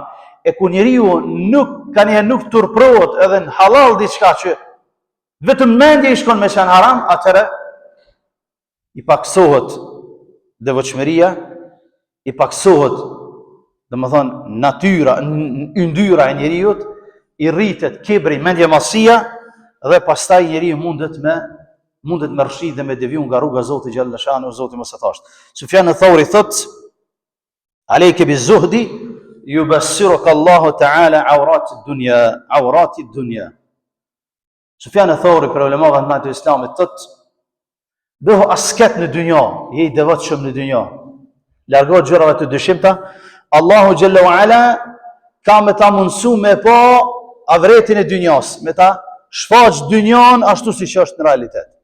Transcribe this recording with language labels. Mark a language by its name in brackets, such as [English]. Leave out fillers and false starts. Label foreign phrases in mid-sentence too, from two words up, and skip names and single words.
[Albanian] E kur njeriu nuk turprohet edhe në halal diçka që vetëm mendja i shkon me qenë haram, atëre i paksohet devotshmëria, i paksohet, domethënë natyra, yndyra e njeriut, i rritet kibri, mendjemasia, dhe pastaj njeriu mundet me rshi dhe me deviju nga rruga Zotit [Arabic] جل شأنه, [Albanian] Zoti mos e thasht. Sufjan al-Thawri thot: [Arabic] "عليك بالزهد يبصرك الله تعالى عورات الدنيا." [Albanian] Sufjan al-Thawri, për ulemave të mëdha të Islamit, thot: "Bëhu asket në dynja, je i devotshëm në dynja. Largo gjërave të dyshimta, Allahu [Arabic] جل وعلا [Albanian] ka me ta mundsu me pa avretin e dynjas, me ta shfaq dynjan ashtu si që është në realitet.